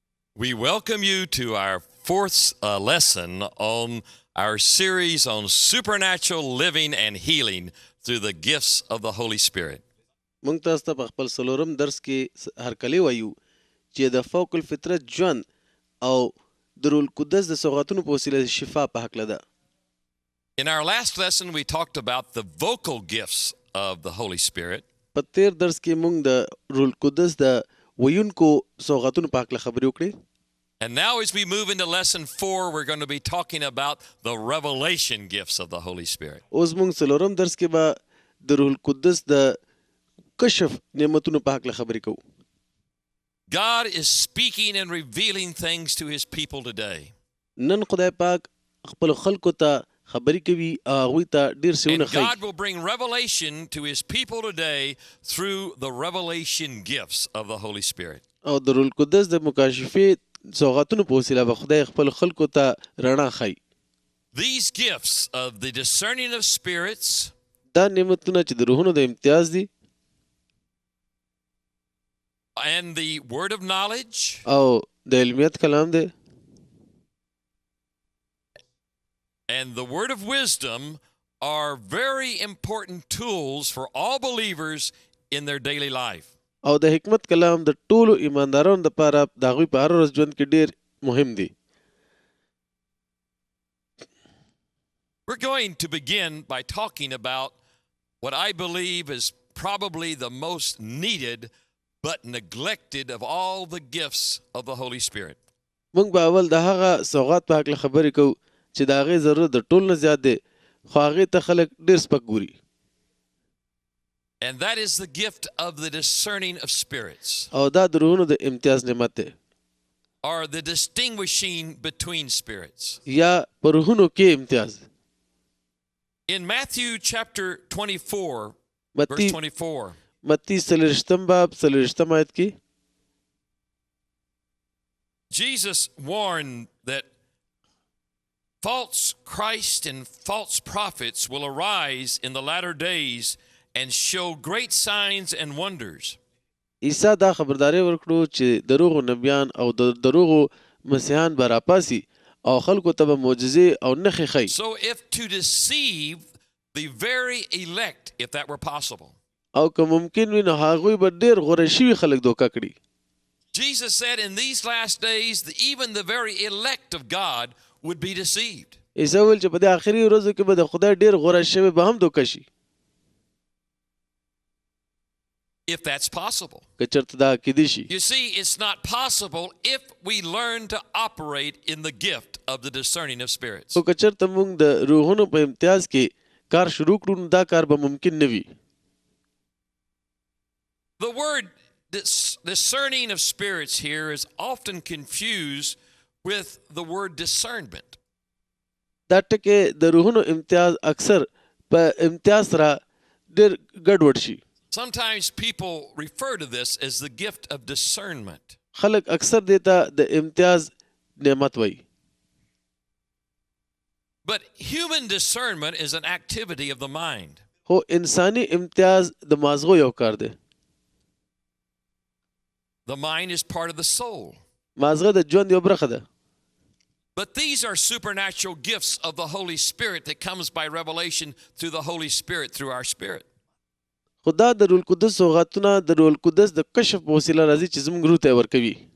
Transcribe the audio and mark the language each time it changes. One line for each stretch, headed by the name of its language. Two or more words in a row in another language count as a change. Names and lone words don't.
English: We welcome you to our fourth lesson on our series on supernatural living and healing through the gifts of the Holy Spirit.
Pashto: مونږ تاسو ته په خپل څلورم درس کې هرکلی وایو چې د فوق الفطرت ژوند او د روح القدس د سوغاتونو په وسیله شفا په هکله ده.
English: In our last lesson, we talked about the vocal gifts of the Holy Spirit.
Pashto: په تیر درس کې مونږ د روح القدس د ویونکو سوغاتونو په هکله خبرې وکړې.
English: And now as we move into lesson 4, we're going to be talking about the revelation gifts of the Holy Spirit.
Pashto: اوس مونږ څلورم درس کې به د روح القدس د کشف نعمتونو په هکله خبرې کوو.
English: God is speaking and revealing things to his people today.
Pashto: نن خدای پاک خپل خلکو ته خبرې کوي او هغوی ته ډېر څه
English: And
Pashto: ونه
English: God
Pashto: ښیي.
English: will bring revelation to his people today through the revelation gifts of the Holy Spirit.
Pashto: او د روح القدس د مکاشفې سوغاتونو په وسیله به خدای خپل خلکو ته رڼا ښیي.
English: These gifts of the discerning of spirits,
Pashto: دا نعمتونه چې د روحونو د امتیاز دي
English: and the word of knowledge,
Pashto: او د علمیت کلام دی
English: and the word of wisdom are very important tools for all believers in their daily life.
Pashto: او د حکمت کلام د ټولو ایماندارانو لپاره د هغوی په هر ورځ ژوند کې ډېر مهم دی.
English: We're going to begin by talking about what I believe is probably the most needed but neglected of all the gifts of the Holy Spirit.
Pashto: موږ به اول د هغه سوغات په هکله خبرې کوو چې د هغې ضرورت د ټولو نه زیات دی خو هغې ته خلک ډېر سپک ګوري.
English: And that is the gift of the discerning of spirits,
Pashto: او دا د روحونو د امتیاز نعمت دی
English: or the distinguishing between spirits.
Pashto: یا په روحونو کې امتیاز.
English: In Matthew chapter 24, متی verse 24,
Pashto: متی 40 باب 40 آیت کې
English: Jesus warned that false Christ and false prophets will arise in the latter days and show great signs and wonders.
Pashto: عیسی دا خبرداری ورکړو چې دروغو نبیان او د دروغو مسیحان به راپاسي او خلکو ته به معجزې او نښې ښیي.
English: So if to deceive the very elect, if that were possible.
Pashto: او که ممکن وي نو هغوی به ډېر غوره شوي خلک دوکه کړي.
English: Jesus said in these last days that even the very elect of God would be deceived.
Pashto: عیسی ویل چې په دې آخري ورځو کې به د خدای ډېر غوره شوي به هم دوکه شي.
English: If that's possible.
Pashto: که چېرته دا کیدی شي.
English: You see, it's not possible if we learn to operate in the gift of the discerning of spirits.
Pashto: خو که چېرته موږ د روحونو په امتیاز کې کار شروع کړو نو دا کار به ممکن نه وي.
English: The word discerning of spirits here is often confused with the word discernment.
Pashto: دا ټکي د روحونو امتیاز اکثر په امتیاز سره ډېر ګډوډ شي.
English: Sometimes people refer to this as the gift of discernment.
Pashto: خلک اکثر دې ته د امتیاز نعمت وایي.
English: But human discernment is an activity of the mind.
Pashto: خو انساني امتیاز د مازغو یو کار دی.
English: The mind is part of the soul.
Pashto: مازغه د ژوند یو برخه ده.
English: But these are supernatural gifts of the Holy Spirit that comes by revelation through the Holy Spirit, through our spirit.
Pashto: خدا د روح القدس سوغاتونه د روح القدس د کشف په وسیله راځي چې زموږ روح ته ورکوي.